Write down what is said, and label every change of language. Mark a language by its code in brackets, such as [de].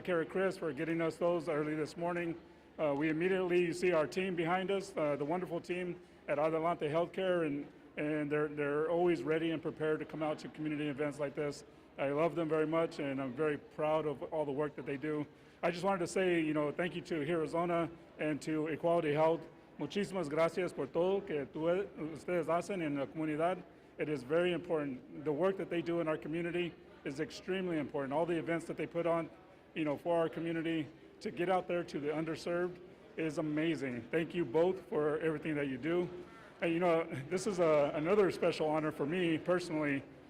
[en] Cara Christ for getting us those early this morning. We immediately, you see our team behind us, the wonderful team at Adelante Healthcare, and they're always ready and prepared to come out to community events like this. I love them very much, and I'm very proud of all the work that they do. I just wanted to say, thank you to Arizona and to Equality Health. [es] Muchísimas gracias por todo que ustedes hacen en la comunidad. [en] It is very important. The work that they do in our community is extremely important. All the events that they put on, for our community, to get out there to the underserved is amazing. Thank you both for everything that you do. And this is another special honor for me personally.